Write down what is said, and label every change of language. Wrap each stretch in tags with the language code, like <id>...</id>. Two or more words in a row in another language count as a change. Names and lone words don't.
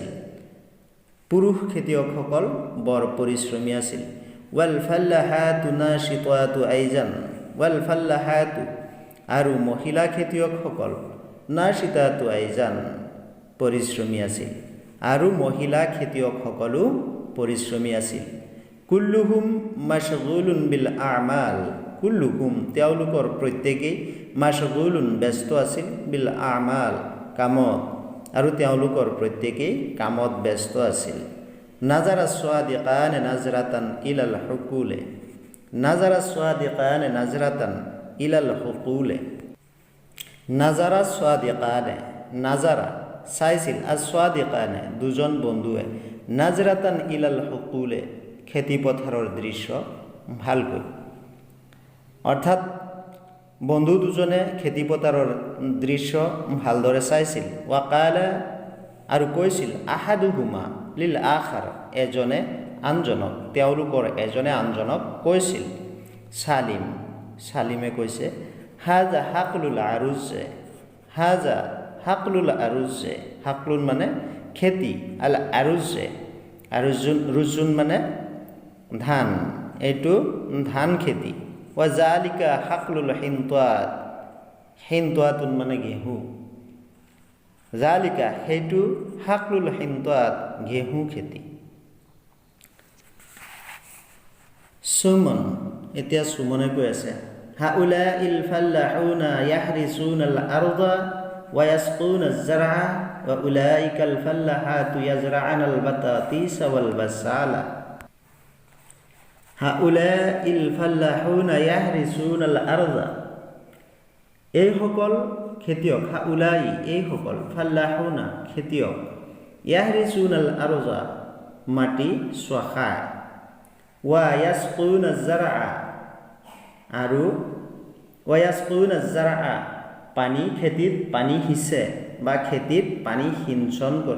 <as>পুৰুষ খেতিয়কসকল বৰ পৰিশ্ৰমী আছিল।</as> <ar>والفلاحات نشيطات أيضا، والفلاحات</ar> <as>আৰু মহিলা খেতিয়কসকল</as> <ar>نشيطات أيضا</ar> <as>পৰিশ্ৰমী আছিল, আৰু মহিলা খেতিয়কসকলো পৰিশ্ৰমী আছিল।</as> <ar>كلهم مشغولون بالعمل، كلهم</ar> <as>তেওঁলোকৰ প্ৰত্যেকেই মাশগুলুন ব্যস্ত আছিল,</as> <ar>بالعمل</ar> <as>কামত, আৰু তেওঁলোকৰ প্ৰত্যেকেই কামত ব্যস্ত আছিল।</as> <ar>نظر الصديقان نظرة إلى الحقول، نظر الصديقان نظرة إلى الحقول. نظر الصديقان,</ar> <as>নাজাৰা চাইছিল, আর স্বাদিকানে দুজন বন্ধুৱে,</as> <ar>نظرة إلى الحقول</ar> <as>খেতিপথাৰৰ দৃশ্য ভালকৈ। অৰ্থাৎ বন্ধু দুজনে খেতিপথাৰৰ দৃশ্য ভালদৰে চাইছিল। ৱাকালা আৰু কৈছিল,</as> <ar>أحدهما للآخر</ar> <as>এজনে আনজনক, তেওঁলোকৰ এজনে আনজনক কৈছিল।</as> <ar>চালিম,</ar> <as>চালিমে কৈছে,</as> <ar>هذا حقل الأرز، هذا حقل الأرز, হাকলুন</ar> <as>মানে খেতি,</as> <ar>الأرز، أرز رز</ar> <as>মানে ধান, এইটো ধান খেতি।</as> <ar>وذلك حقل الحنطة, হিনতাতুন</ar> <as>মানে ঘেঁহু,</as> <ar>জালিকা সেইটো, حقل الحنطة</ar> <as>ঘেঁহু খেতি।</as> <ar>সুমন,</ar> <as>এতিয়া সুমনে কৈ আছে,</as> <ar>هؤلاء الفلاحون يحرثون الأرض ويسقون الزرع وأولئك الفلاحات يزرعن البطاطس والبصل. هؤلاء الفلاحون يحرثون الأرض,</ar> <as>এইসকল খেতিয়ক, হাউলাই এইসকল, ফাল্লাহুনা খেতিয়ক,</as> <ar>يحرثون الأرض</ar> <as>মাটি চহায়,</as> <ar>ويسقون الزرع</ar> <as>আৰু</as> <ar>ويسقون الزرع</ar> <as>পানী, খেতিত পানী সিঁচে বা খেতিত পানী সিঞ্চন কৰে।</as>